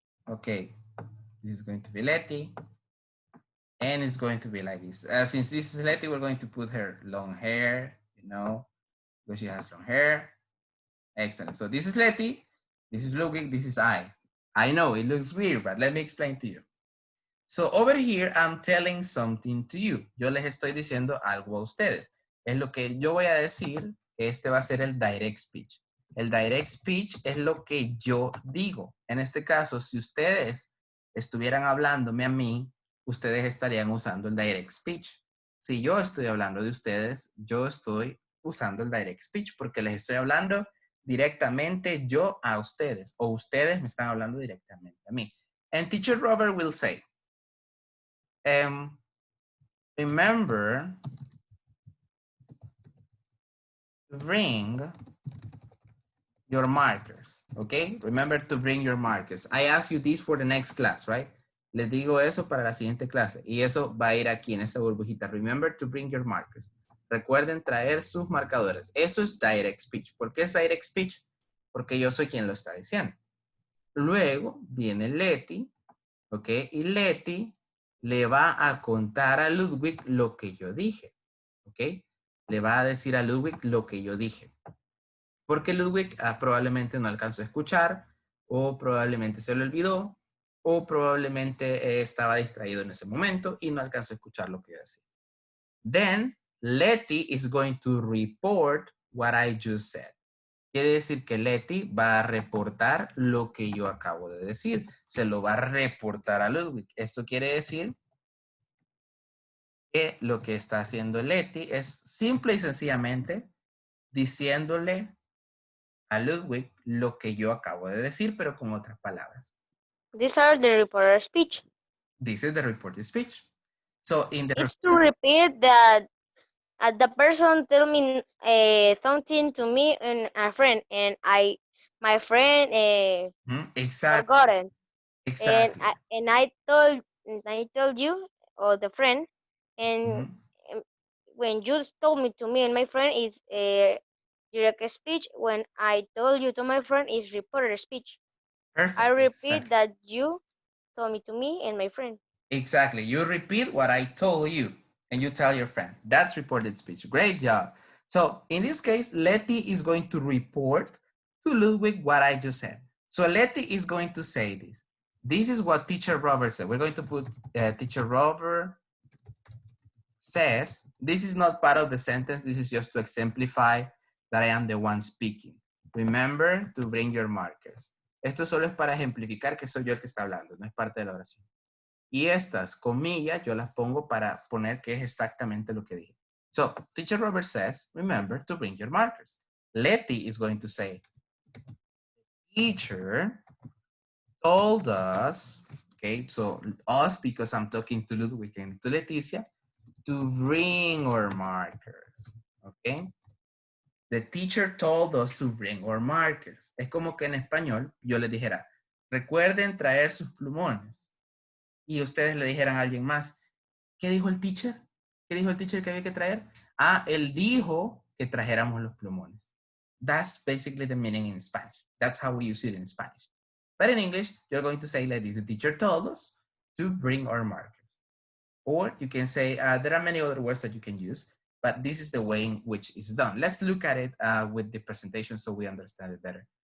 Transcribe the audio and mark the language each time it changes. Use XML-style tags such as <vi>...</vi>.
<en>Okay, this is going to be Letty. And it's going to be like this. Since this is Letty, we're going to put her long hair, you know, because she has long hair. Excellent. So this is Letty, this is Ludwig, this is I. I know it looks weird, but let me explain to you. So over here, I'm telling something to you.</en> <es>Yo les estoy diciendo algo a ustedes. Es lo que yo voy a decir. Este va a ser el direct speech. El direct speech es lo que yo digo. En este caso, si ustedes estuvieran hablándome a mí, ustedes estarían usando el direct speech. Si yo estoy hablando de ustedes, yo estoy usando el direct speech porque les estoy hablando directamente yo a ustedes o ustedes me están hablando directamente a mí.</es> <en>And Teacher Robert will say, remember to bring your markers, okay? Remember to bring your markers. I ask you this for the next class, right?</en> <es>Les digo eso para la siguiente clase y eso va a ir aquí en esta burbujita.</es> <en>Remember to bring your markers.</en> <es>Recuerden traer sus marcadores. Eso es direct speech. ¿Por qué es direct speech? Porque yo soy quien lo está diciendo. Luego viene Letty, ¿ok? Y Letty le va a contar a Ludwig lo que yo dije, ¿ok? Le va a decir a Ludwig lo que yo dije. Porque Ludwig probablemente no alcanzó a escuchar o probablemente se le olvidó o probablemente estaba distraído en ese momento y no alcanzó a escuchar lo que yo decía.</es> <en>Then, Letty is going to report what I just said.</en> <es>Quiere decir que Letty va a reportar lo que yo acabo de decir. Se lo va a reportar a Ludwig. Esto quiere decir que lo que está haciendo Letty es simple y sencillamente diciéndole a Ludwig lo que yo acabo de decir, pero con otras palabras.</es> <en>These are the reporter speech. This is the reported speech. So in the It's to repeat that the person tell me something to me and a friend, and my friend exactly, forgotten, exactly. and I told you or the friend, and um, when you told me to me and my friend is direct speech. When I told you to my friend is reporter speech. Perfect. I repeat Exactly. that you told me to me and my friend. Exactly. You repeat what I told you and you tell your friend. That's reported speech. Great job. So in this case, Letty is going to report to Ludwig what I just said. So Letty is going to say this. This is what teacher Robert said. We're going to put teacher Robert says. This is not part of the sentence. This is just to exemplify that I am the one speaking. Remember to bring your markers.</en> <es>Esto solo es para ejemplificar que soy yo el que está hablando, no es parte de la oración. Y estas comillas yo las pongo para poner que es exactamente lo que dije.</es> <en>So, teacher Robert says, remember to bring your markers. Letty is going to say, teacher told us, okay, so us because I'm talking to Ludwig and to Leticia, to bring our markers, okay? The teacher told us to bring our markers.</en> <es>Es como que en español yo les dijera, recuerden traer sus plumones. Y ustedes le dijeran a alguien más, ¿qué dijo el teacher? ¿Qué dijo el teacher que había que traer? Ah, él dijo que trajéramos los plumones.</es> <en>That's basically the meaning in Spanish. That's how we use it in Spanish. But in English, you're going to say like this, the teacher told us to bring our markers. Or you can say, there are many other words that you can use, but this is the way in which it's done. Let's look at it with the presentation so we understand it better.</en>